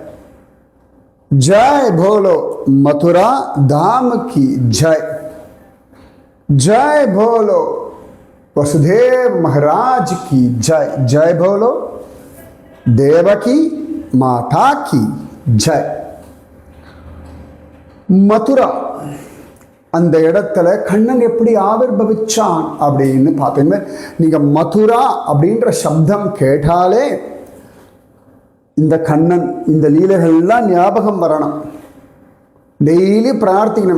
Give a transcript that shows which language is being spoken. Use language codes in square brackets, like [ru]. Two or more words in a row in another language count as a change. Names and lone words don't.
[hi] जय बोलो मथुरा धाम की जय। जय बोलो वसुदेव महाराज की जय। जय बोलो देवकी माता की जय। [ta] मथुरा அந்த இடத்துல கண்ணன் எப்படி ஆவிர்பவிச்சான் அப்படின்னு பார்த்தீங்கன்னா, நீங்கள் மதுரா அப்படின்ற சப்தம் கேட்டாலே இந்த கண்ணன் இந்த லீலைகள்லாம் ஞாபகம் வரணும். டெய்லி பிரார்த்திக்கணும்.